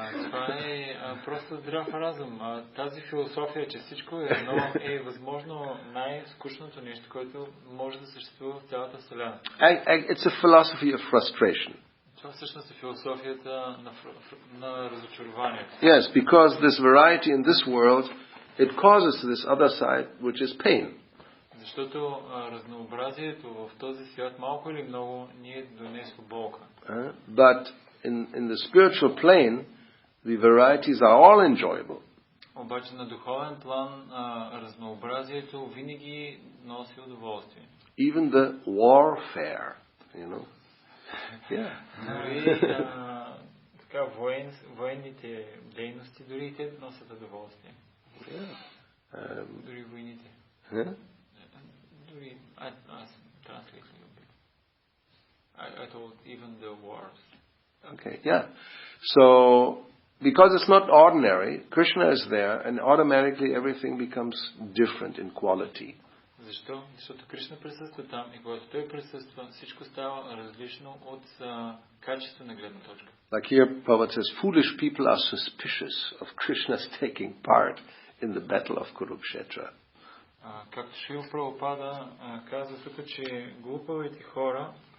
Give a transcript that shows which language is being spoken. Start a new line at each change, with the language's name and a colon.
Bulgarian: Това е просто здрав разум. Тази философия, че всичко е едно, е възможно най-скучното нещо, което може да съществува в цялата Вселена.
English: It's a philosophy of frustration.
Bulgarian: Това всъщност е философията на разочарованието.
English: Yes, because this variety in this world, it causes this other side, which is pain.
Bulgarian: Защото разнообразието в този свят малко или много ни е донесло болка.
English: But in the spiritual plane, the varieties are all enjoyable.
Bulgarian: Обаче на духовен план разнообразието винаги носи удоволствие.
English: Even the warfare, you know. Yeah.
Bulgarian: Дори така военните дейности, дори те носят удоволствие.
English: Yeah.
Bulgarian: Дори войните. Huh? Дори аз
English: translate a little bit. I told even the wars. Okay, yeah. So, because it's not ordinary, Krishna is there, and automatically everything becomes different in quality.
Bulgarian: Защо? Защото Кришна присъства там и когато той присъства, всичко става различно от качествена гледна точка.
English: Like here, Prabhupada says, foolish people are suspicious of Krishna's taking part in the battle of Kurukshetra.
Bulgarian: Както Шрила Прабхупада казва тук, че глупавите хора